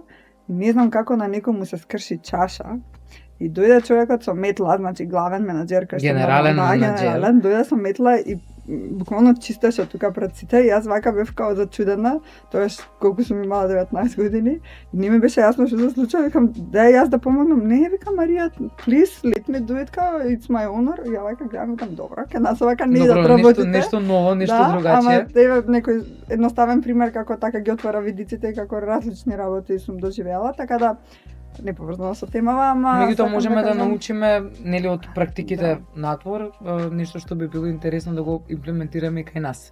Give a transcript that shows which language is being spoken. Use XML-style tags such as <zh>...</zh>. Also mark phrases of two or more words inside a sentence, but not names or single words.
<mk>Не знам како на некому се скрши чаша и дојде човекот со метла, значи главен менаџер, генерален менаџер, дојде со метла и буквално чистеше тука пред сите и јас вака бев као зачудена, тоаш колку сум имала 19 години, и не ми беше јасно што се случува, викам дај јас да помогнам, не вика Марија,</mk> <en>please let me do it, као it's my honor,</en> <mk>и ја вака гледам, викам добро, ке нас вака не да работите. Нешто ново, нешто другачие. Ама еве некој едноставен пример како така ги отвара видиците и како различни работи сум доживела, така да не поврзано со темава, ама меѓутоа можеме да научиме нели од практиките надвор, нешто што би било интересно да го имплементираме и кај нас.</mk>